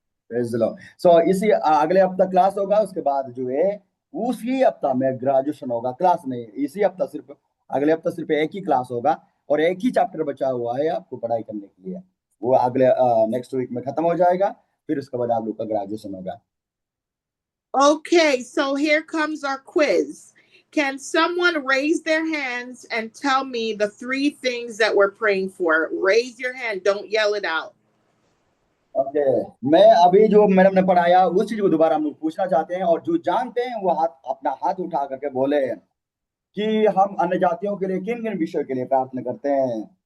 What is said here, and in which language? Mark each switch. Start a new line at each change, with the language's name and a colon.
English: Praise the Lord.
Hindi: So इसी अगले हफ्ता क्लास होगा, उसके बाद जो है उसी हफ्ता में ग्रेजुएशन होगा। क्लास नहीं, इसी हफ्ता सिर्फ, अगले हफ्ता सिर्फ एक ही क्लास होगा और एक ही चैप्टर बचा हुआ है आपको पढ़ाई करने के लिए। वो अगले
English: next week
Hindi: में खत्म हो जाएगा, फिर उसके बाद आप लोग का ग्रेजुएशन होगा।
English: Okay, so here comes our quiz. Can someone raise their hands and tell me the 3 things that we're praying for? Raise your hand. Don't yell it out.
Hindi: Okay, मैं अभी जो मैडम ने पढ़ाया उस चीज को दोबारा हम लोग पूछना चाहते हैं, और जो जानते हैं वो अपना हाथ उठा करके बोले कि हम अन्य जातियों के लिए किन किन विषयों के लिए प्रार्थना करते हैं।